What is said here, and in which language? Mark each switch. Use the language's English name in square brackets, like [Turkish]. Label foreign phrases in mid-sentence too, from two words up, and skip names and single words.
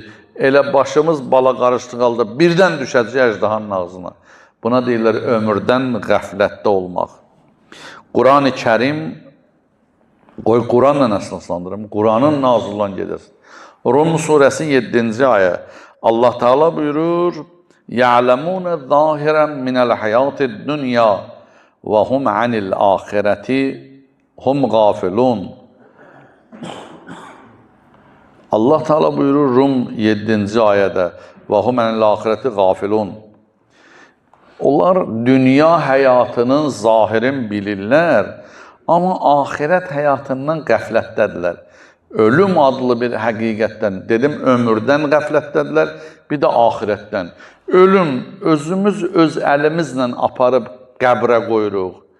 [Azerbaijani] Elə başımız bala qarışdı qaldı, birdən düşəcək əjdahanın ağzına. Buna deyirlər ömürdən qəflətdə olmaq. Quran-ı Kərim, qoy Quranla əsaslandırım, Quranın nazil olan gecəsi. Rum surəsi 7-ci ayə. Allah Teala buyurur: [Arabic] يَعْلَمُونَ ظَاهِرًا مِنَ الْحَيَاةِ الدُّنْيَا وَهُمْ عَنِ الْآخِرَةِ هُمْ غَافِلُونَ. [Azerbaijani] Allah Teala buyurur Rum 7-ci ayədə: [Arabic] وَهُمْ عَنِ الْآخِرَةِ غَافِلُونَ. [Azerbaijani] Onlar dünya həyatının zahirin bilirlər, amma axirət həyatından qəflətdədirlər. Ölüm adlı bir həqiqətdən, dedim ömürdən qəflətdədirlər, bir də axirətdən. Ölüm özümüz öz əlimizlə aparıb qəbrə qoyuruq.